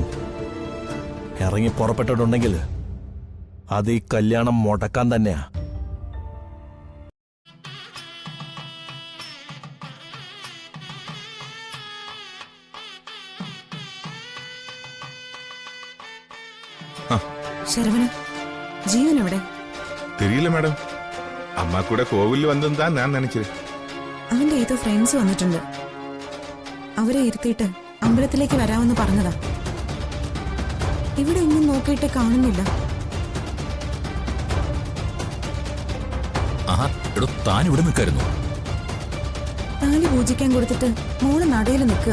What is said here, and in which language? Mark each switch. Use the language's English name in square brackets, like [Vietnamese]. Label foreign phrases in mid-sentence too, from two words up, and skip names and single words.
[Malayalam] ഇറങ്ങി പുറപ്പെട്ടിട്ടുണ്ടെങ്കിൽ അത് ഈ കല്യാണം മുടക്കാൻ തന്നെയാ. ശരവണ, ജീവൻ എവിടെ? [Tamil] தெரியல மேடம். அம்மா கூட கோவில்ல வந்ததுன்னு தான் நான் நினைச்சேன். [Malayalam] അവന്റെ ഏതോ ഫ്രണ്ട്സ് വന്നിട്ടുണ്ട്. അവരെ ഇരുത്തിയിട്ട് അമ്പലത്തിലേക്ക് വരാമെന്ന് പറഞ്ഞതാ. ഇവിടെ ഒന്നും നോക്കിയിട്ട് കാണുന്നില്ല. താൻ ഇവിടെ നിൽക്കായിരുന്നു. താലി പൂജിക്കാൻ കൊടുത്തിട്ട് മോള് നടയിൽ നിൽക്കുക.